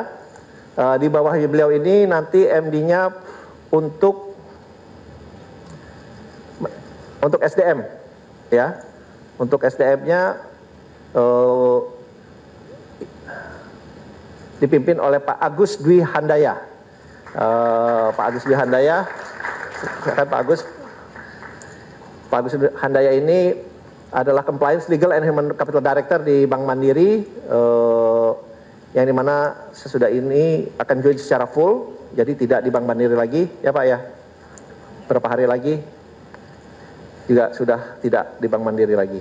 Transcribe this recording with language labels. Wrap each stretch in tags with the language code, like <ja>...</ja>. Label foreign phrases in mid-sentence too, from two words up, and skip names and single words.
<id>Di bawah beliau ini nanti MD-nya untuk SDM, ya, untuk SDM-nya dipimpin oleh Pak Agus Dwi Handaya. Pak Agus Dwi Handaya, Pak Agus Dwi Handaya ini adalah</id> <en>Compliance Legal and Human Capital Director</en> <id>di Bank Mandiri, yang dimana sesudah ini akan join secara full, jadi tidak di Bank Mandiri lagi, ya Pak ya. Beberapa hari lagi juga sudah tidak di Bank Mandiri lagi.</id>